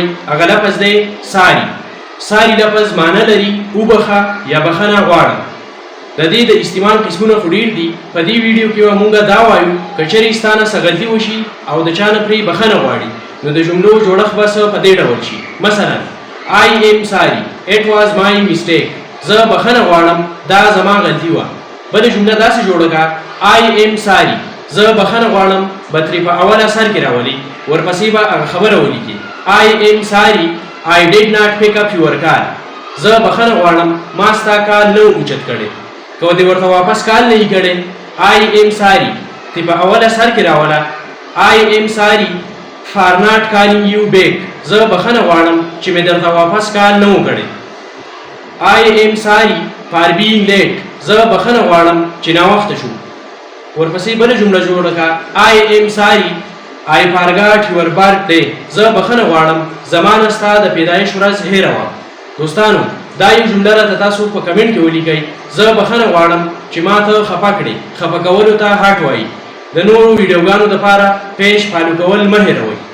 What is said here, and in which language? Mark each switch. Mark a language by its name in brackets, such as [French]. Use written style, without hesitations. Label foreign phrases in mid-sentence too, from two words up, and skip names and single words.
[Pashto] هغه لفظ دی ساري. ساري لفظ معنی لري وبخه یا بخښنه غواړم. د دې د استعمال قسمونه خو ډېر دي. په دې ویډیو کې به مونږ دا وایو که چېرې ستا نه څه غلطي وشي او د چا نه پرې بخښنه غواړي نو د جملو جوړښت به څه په دې ډول شي. [English] مثلا I am sorry, it was my mistake. [Pashto] زه بخښنه غواړم دا زما غلطي وه. بله جمله داسې جوړه کړه [English] I am sorry, [Pashto] زه بخښنه غواړم به ترې په اوله سر کې راولي ورپسې به هغه خبره ولیکي [English] I am sorry, I did not pick up your call. [Pashto] زه بخښنه غواړم ما ستا کال نه اوچت کړی. که دې ورته واپس کال نه یې کړی [English] I am sorry [Pashto] تی په اوله سر کې راوله [English] I am sorry for not calling you back. [Pashto] زه بخښنه غواړم چې مې درته واپس کال نه و کړی. [English] I am sorry for being late. [Pashto] زه بخښنه غواړم چې ناوخته شو. ورپسې بله جمله جوړه کړه [English] I am sorry I forgot your birthday. [Pashto] زه بخښنه غواړم زما نه ستا د پیدایش ورځ هېره وه. دوستانو دا یو جمله راته تاسو په کمنټ کې ولیکئ. زه بخښنه غواړم چې ما ته خفه کړې. خفه کولو ته هټ وایي. د نورو ویډیوګانو دپاره [English] page follow [Pashto] کول مه هېروئ.